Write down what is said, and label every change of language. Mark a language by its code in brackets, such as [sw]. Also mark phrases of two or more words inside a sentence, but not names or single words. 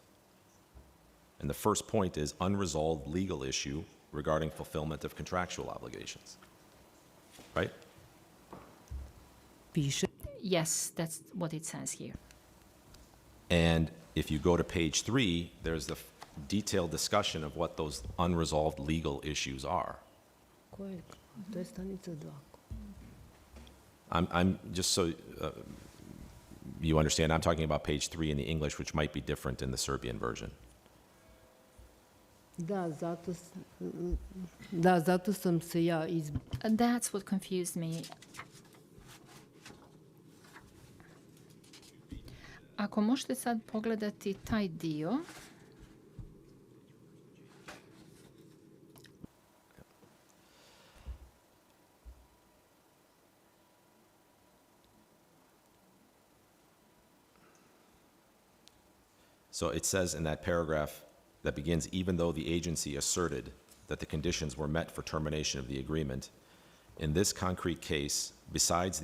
[en] And the first point is unresolved legal issue regarding fulfillment of contractual obligations. Right? Yes, that's what it says here. And if you go to page 3, there's the detailed discussion of what those unresolved legal issues are. [sr] To je stanica 2. [en] I'm just so you understand, I'm talking about page 3 in the English, which might be different in the Serbian version. [sr] Da, zato sam se ja [en] And that's what confused me. [sr] Ako možete sad pogledati taj dio. [en] So it says in that paragraph that begins, even though the agency asserted that the conditions were met for termination of the agreement, in this concrete case, besides